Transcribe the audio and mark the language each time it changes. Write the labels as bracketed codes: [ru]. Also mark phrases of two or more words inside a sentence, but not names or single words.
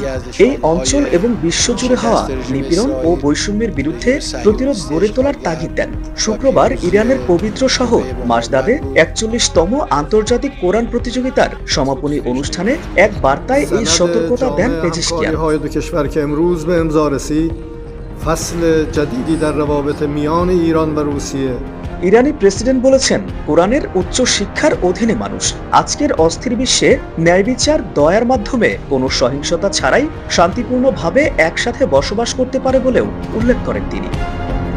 [bn] এই অঞ্চল এবং বিশ্বজুড়ে হওয়া নিপীড়ন ও বৈষম্যের বিরুদ্ধে প্রতিরোধ গড়ে তোলার তাগিদ দেন। শুক্রবার ইরানের পবিত্র শহর মাসদাদে 41তম আন্তর্জাতিক কোরআন প্রতিযোগিতার সমাপনী অনুষ্ঠানে এক বার্তায় এই সতর্কতা দেন পেজেশকিয়ান। [fa] به امضا رسید فصل جدیدی در روابط میان ایران و روسیه। [bn] ইরানি প্রেসিডেন্ট বলেছেন, কোরআনের উচ্চ শিক্ষার অধীনে মানুষ আজকের অস্থির বিশ্বে ন্যায় বিচার, দয়ার মাধ্যমে কোনো সহিংসতা ছাড়াই শান্তিপূর্ণভাবে একসাথে বসবাস করতে পারে বলেও উল্লেখ করেন তিনি।